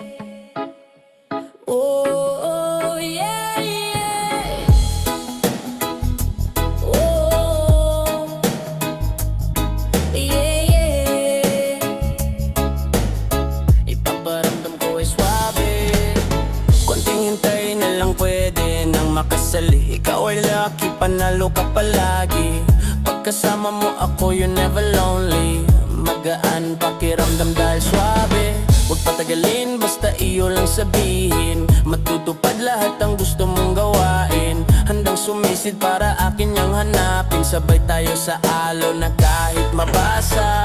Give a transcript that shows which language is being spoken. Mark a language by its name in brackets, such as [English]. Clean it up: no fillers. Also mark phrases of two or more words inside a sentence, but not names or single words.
[English] Oh, yeah, yeah. Oh, yeah, yeah. [Filipino] Ipaparamdam ko ay swabe. Konting hintay na lang pwede nang makasali. Ikaw ay lucky, panalo ka palagi. Pagkasama mo ako, [English] you're never lonely. [Filipino] Magaan pakiramdam dahil swabe. Huwag patagalin, basta iyo lang sabihin. Matutupad lahat ang gusto mong gawain. Handang sumisid para akin niyang hanapin. Sabay tayo sa alo na kahit mabasa.